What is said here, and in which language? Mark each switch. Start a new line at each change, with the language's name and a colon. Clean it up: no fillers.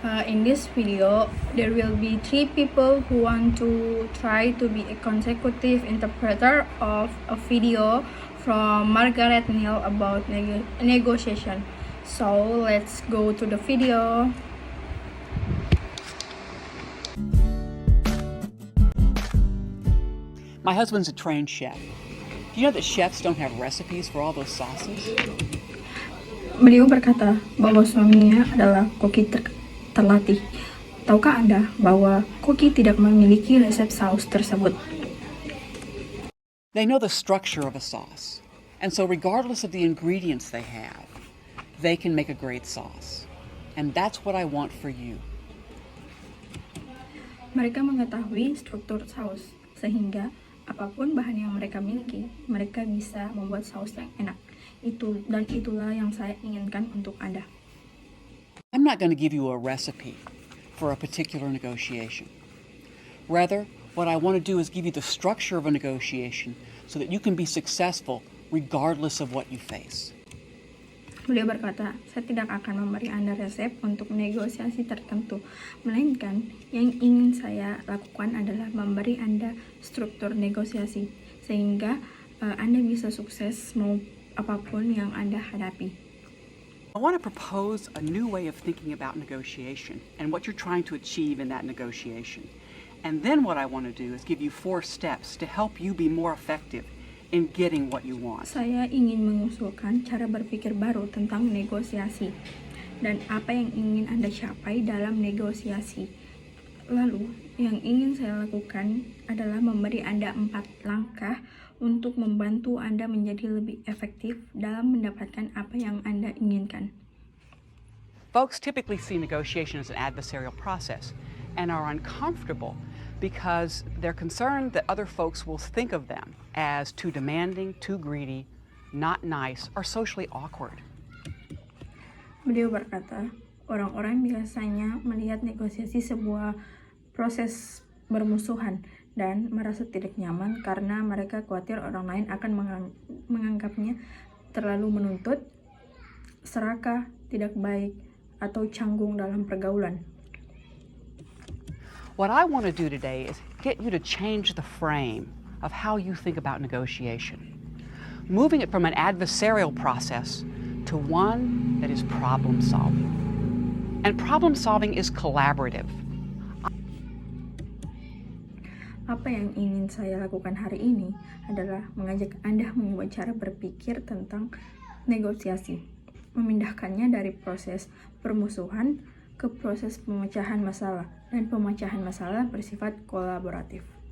English: In this video, there will be 3 people who want to try to be a consecutive interpreter of a video from Margaret Neal about negotiation. So let's go to the video. My husband's a trained chef. Do you know that chefs don't have recipes for all those sauces?
Indonesian: Beliau berkata bahwa suaminya adalah koki terlatih. Tahukah Anda bahwa koki tidak memiliki resep saus tersebut?
English: They know the structure of a sauce, and so regardless of the ingredients they have, they can make a great sauce. And that's what I want for you.
Indonesian: Mereka mengetahui struktur saus, sehingga apapun bahan yang mereka miliki, mereka bisa membuat saus yang enak. Itulah yang saya inginkan untuk Anda.
English: I'm not going to give you a recipe for a particular negotiation. Rather, what I want to do is give you the structure of a negotiation so that you can be successful regardless of what you face.
Indonesian: Beliau berkata, saya tidak akan memberi Anda resep untuk negosiasi tertentu, melainkan yang ingin saya lakukan adalah memberi Anda struktur negosiasi, sehingga Anda bisa sukses mau apapun yang Anda hadapi.
English: I want to propose a new way of thinking about negotiation and what you're trying to achieve in that negotiation. And then what I want to do is give you 4 steps to help you be more effective in getting what you want.
Indonesian: Saya ingin mengusulkan cara berpikir baru tentang negosiasi dan apa yang ingin Anda capai dalam negosiasi. Lalu, yang ingin saya lakukan adalah memberi Anda 4 langkah untuk membantu Anda menjadi lebih efektif dalam mendapatkan apa yang Anda inginkan.
English: Folks typically see negotiation as an adversarial process and are uncomfortable because they're concerned that other folks will think of them as too demanding, too greedy, not nice, or socially awkward.
Indonesian: Beliau berkata, orang-orang biasanya melihat negosiasi sebuah proses bermusuhan dan merasa tidak nyaman karena mereka khawatir orang lain akan menganggapnya terlalu menuntut, serakah, tidak baik, atau canggung dalam pergaulan.
English: What I want to do today is get you to change the frame of how you think about negotiation, moving it from an adversarial process to one that is problem solving. And problem solving is collaborative.
Indonesian: Apa yang ingin saya lakukan hari ini adalah mengajak Anda mengubah cara berpikir tentang negosiasi, memindahkannya dari proses permusuhan ke proses pemecahan masalah, dan pemecahan masalah bersifat kolaboratif.